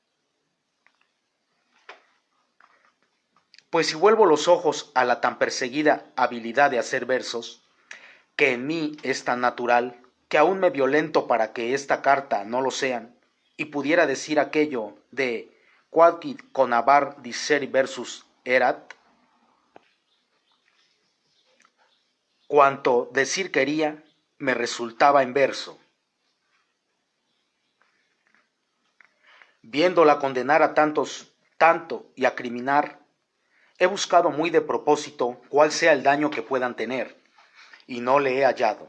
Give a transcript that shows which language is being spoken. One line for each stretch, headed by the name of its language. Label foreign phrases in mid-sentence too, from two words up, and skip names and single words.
Spanish: Pues si vuelvo los ojos a la tan perseguida habilidad de hacer versos, que en mí es tan natural, que aún me violento para que esta carta no lo sean, y pudiera decir aquello de
Latin: quodquid conabar dicere versus erat,
Spanish: cuanto decir quería me resultaba en verso. Viéndola condenar a tantos, tanto y acriminar, he buscado muy de propósito cuál sea el daño que puedan tener, y no le he hallado.